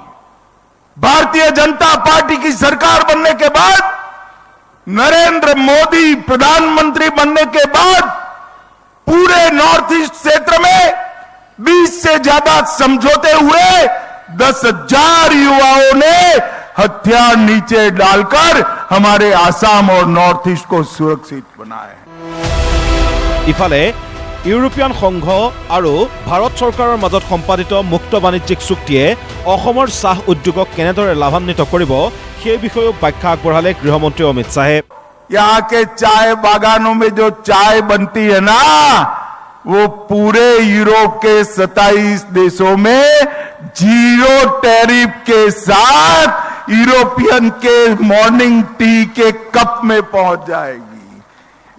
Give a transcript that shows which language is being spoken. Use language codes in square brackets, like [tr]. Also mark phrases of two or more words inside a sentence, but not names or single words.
[hi] भारतीय जनता पार्टी की सरकार बनने के बाद, नरेंद्र मोदी प्रधानमंत्री बनने के बाद पूरे नॉर्थ ईस्ट क्षेत्र में 20 से ज्यादा समझौते हुए, 10,000 युवाओं ने हथियार नीचे डालकर हमारे आसाम और नॉर्थ ईस्ट को सुरक्षित बनाया है। [as] इफाले ইউৰোপীয়ান সংঘ আৰু ভাৰত চৰকাৰৰ মাজত সম্পাদিত মুক্ত বাণিজ্যিক চুক্তিয়ে অসমৰ চাহ উদ্যোগক কেনেদৰে লাভান্বিত কৰিব সেই বিষয়েও ব্যাখ্যা আগবঢ়ালে গৃহমন্ত্ৰী অমিত শাহে। [hi] यहाँ के चाय बागानों में जो चाय बनती है ना, वो पूरे यूरोप के 27 देशों में 0 टैरिफ के साथ यूरोपियन के [en] morning tea [hi] के कप में पहुंच जाएगी।